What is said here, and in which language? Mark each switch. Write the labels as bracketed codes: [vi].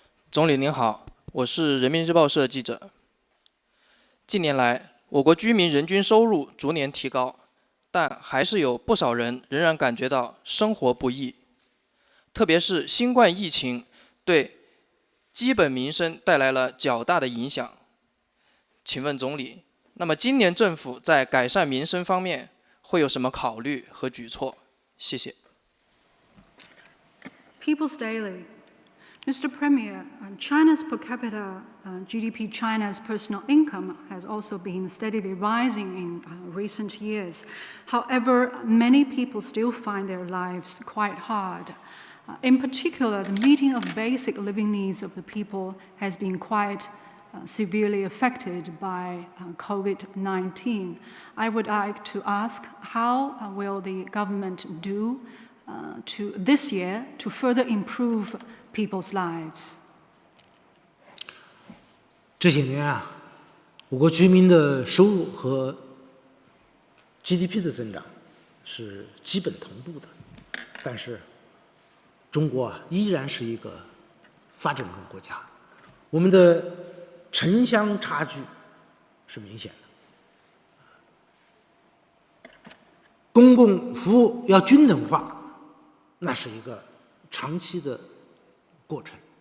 [zh] 总理您好，我是人民日报社记者。近年来，我国居民人均收入逐年提高，但还是有不少人仍然感觉到生活不易，特别是新冠疫情对基本民生带来了较大的影响。请问总理，那么今年政府在改善民生方面会有什么考虑和举措？谢谢。 [en] People's Daily. Mr. Premier, China's per capita GDP, China's personal income has also been steadily rising in recent years. However, many people still find their lives quite hard. In particular, the meeting of basic living needs of the people has been quite severely affected by COVID-19. I would like to ask how will the government do to this year to further improve people's lives? [zh] 这些年啊，我国居民的收入和 GDP 的增长是基本同步的，但是中国啊依然是一个发展中国家，我们的城乡差距是明显的，公共服务要均等化，那是一个长期的过程。